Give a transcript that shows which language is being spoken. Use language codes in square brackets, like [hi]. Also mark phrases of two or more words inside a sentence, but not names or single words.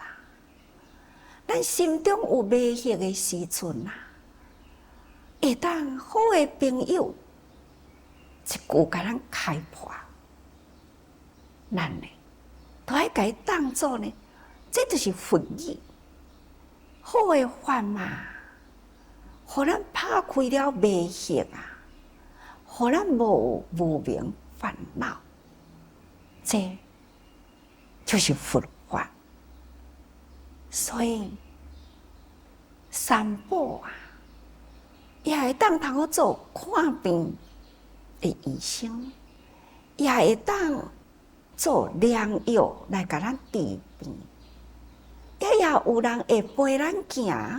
[nan] 咱心中有迷惑的时阵啊，会当好的朋友一句甲咱开破，咱呢都爱甲伊当作呢，这就是佛语，好的法嘛。互咱拍开了迷惑啊，互咱无无明烦恼，这就是佛法。所以三宝啊，也会当通好做看病的医生，也会当做良药来甲咱治病，也有人会陪咱行。